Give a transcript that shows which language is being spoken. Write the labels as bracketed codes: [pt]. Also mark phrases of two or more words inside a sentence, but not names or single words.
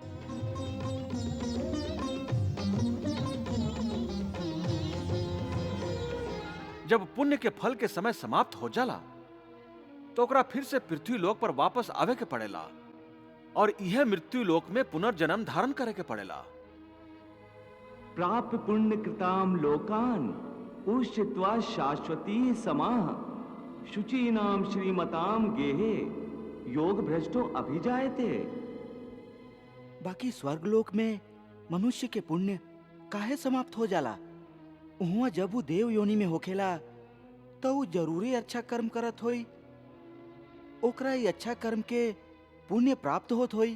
[bho] जब पुण्य के फल के समय समाप्त हो जाला तो ओकरा फिर से पृथ्वी लोक पर वापस आवे के पड़ेला और यह मृत्यु लोक में पुनर्जन्म धारण करे के पड़ेला। [sa] प्राप्य पुण्य कृताम लोकान उष्यत्वा शाश्वती समाह शुचीनाम श्रीमताम गेहे योग भ्रष्टो अभिजायते। [bho] बाकी स्वर्गलोक में मनुष्य के पुण्य काहे समाप्त हो जाला? उहाँ जब वो देव योनि में होखेला तो वो जरूरी अच्छा कर्म करत होई, ओकरा ई अच्छा कर्म के पुण्य प्राप्त होत होई।